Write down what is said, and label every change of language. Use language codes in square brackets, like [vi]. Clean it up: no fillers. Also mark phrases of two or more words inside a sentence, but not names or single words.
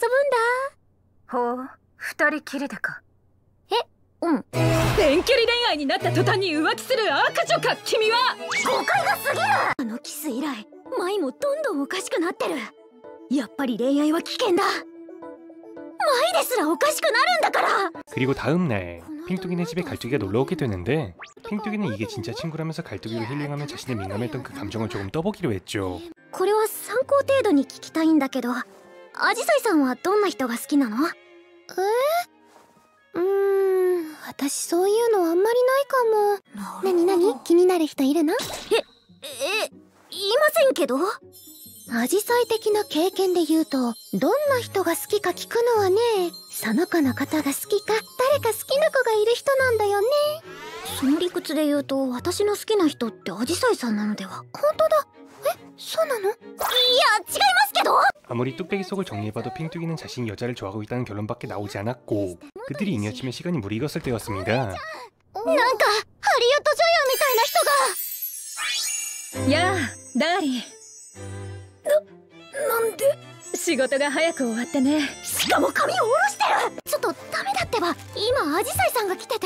[ja] ほう、二人きりでか。うん。遠距離恋愛になった途端に浮気する悪女か君は。誤解が過ぎる。あのキス以来マイもどんどんおかしくなってる。やっぱり恋愛は危険だ。マイですらおかしくなるんだから。 [ko] 그리고 다음 날 핑뚜기네 집에 갈뚜기가 놀러 오게 되는데 핑뚜기는 이게 진짜 친구라면서 갈뚜기를 힐링하며 자신의 민감했던 그 감정을 조금 떠보기로 했죠. [ja] これは参考程度に聞きたいんだけど、アジサイさんはどんな人が好きなの？私そういうのあんまりないかも。なに気になる人いるの？いませんけど。アジサイ的な経験で言うと、どんな人が好きか聞くのはね、その子のことが好きか、誰か好きな子がいる人なんだよね。その理屈で言うと、私の好きな人ってアジサイさんなのでは？本当だ。そうなの？いや、違いますけど。 [ko] 아무리 뚝배기 속을 정리해봐도 핑뚜기는 자신이 여자를 좋아하고 있다는 결론밖에 나오지 않았고 그들이 잉여치면 시간이 무르익었을 때였습니다. [ja] なんかハリウッド女優みたいな人が。やあ、ダーリン。なんで？仕事が早く終わってね。しかも髪を下ろしてる。ちょっとダメだってば。今アジサイさんが来てて。